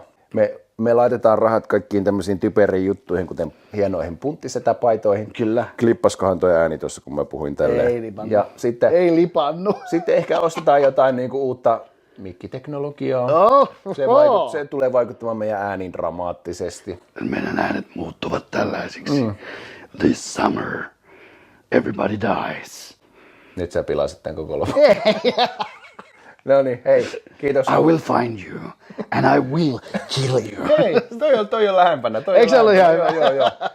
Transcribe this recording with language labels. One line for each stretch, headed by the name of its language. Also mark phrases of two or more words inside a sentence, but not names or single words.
Finnish: Me laitetaan rahat kaikkiin tämmöisiin typeriin juttuihin, kuten hienoihin punttisetäpaitoihin. Kyllä. Klippaskohan tuo ääni tuossa, kun mä puhuin tälleen. Ei lipannu. Ja sitten, ei lipannu. Sitten ehkä ostetaan jotain niinku uutta mikkiteknologiaa. Se tulee vaikuttamaan meidän ääniin dramaattisesti. Meidän äänet muuttuvat tällaisiksi.
English: This summer, everybody dies.
Finnish: Nyt sä pilasit tämän koko lopun. No niin, hei, kiitos.
English: I will find you and I will kill you.
Finnish: Hei, toi on lähempänä. Eikö se ollut ihan hyvä? Joo.